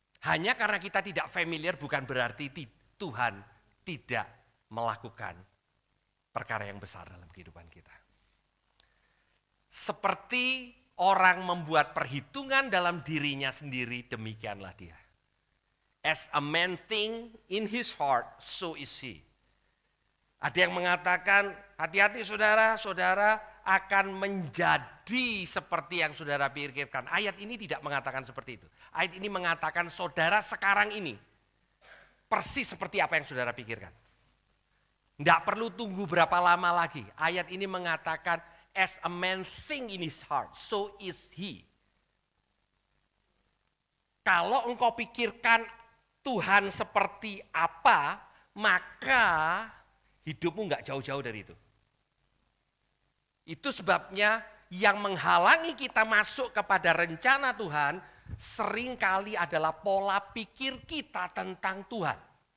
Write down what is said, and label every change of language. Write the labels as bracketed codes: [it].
[id] Hanya karena kita tidak familiar bukan berarti Tuhan tidak melakukan perkara yang besar dalam kehidupan kita. Seperti orang membuat perhitungan dalam dirinya sendiri, demikianlah dia. [en] As a man think in his heart, so is he. [id] Ada yang mengatakan, hati-hati saudara, saudara akan menjadi seperti yang saudara pikirkan. Ayat ini tidak mengatakan seperti itu. Ayat ini mengatakan saudara sekarang ini persis seperti apa yang saudara pikirkan. Tidak perlu tunggu berapa lama lagi. Ayat ini mengatakan, [en] as a man think in his heart, so is he. [id] Kalau engkau pikirkan Tuhan seperti apa, maka hidupmu nggak jauh-jauh dari itu. Itu sebabnya yang menghalangi kita masuk kepada rencana Tuhan, seringkali adalah pola pikir kita tentang Tuhan.